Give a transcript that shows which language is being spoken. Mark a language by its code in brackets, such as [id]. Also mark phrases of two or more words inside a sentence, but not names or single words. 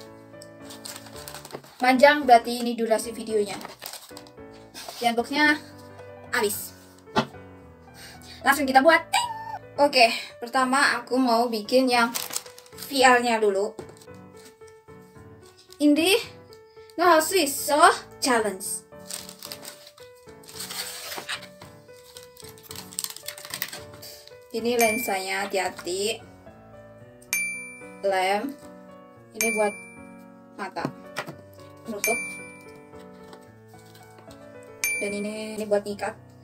[id] Panjang berarti ini durasi videonya. Dan boxnya habis. Langsung kita buat. Oke, pertama aku mau bikin yang VR-nya dulu. Indri, [ko] no 할수 있어 challenge. [id] Ini lensanya, hati-hati. Lem. Ini buat mata. Nutup. Dan ini buat ikat.